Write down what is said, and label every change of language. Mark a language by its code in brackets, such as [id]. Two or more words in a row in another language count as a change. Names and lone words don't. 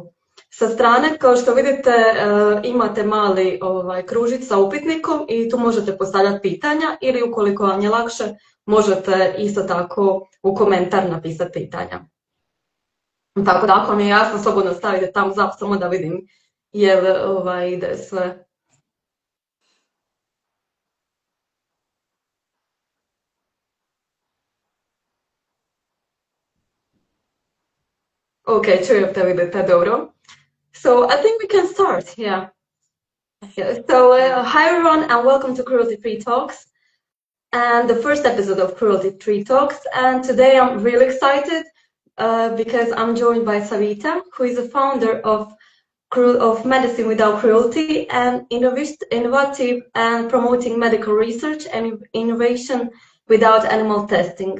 [bs] Sa strane, kao što vidite, imate mali kružić sa upitnikom i tu možete postavljati pitanja ili ukoliko vam je lakše, možete isto tako u komentar napisati pitanja. Tako da ako mi je jasno, slobodno stavite [en] thumbs up [bs] samo da vidim jel ide sve. Ok, čujete, vidite, dobro. [en] So I think we can start, yeah. Yeah. So hi everyone and welcome to Cruelty Free Talks. And the first episode of Cruelty Free Talks. And today I'm really excited because I'm joined by Savita, who is the founder of Medicine Without Cruelty, and innovative and promoting medical research and innovation without animal testing.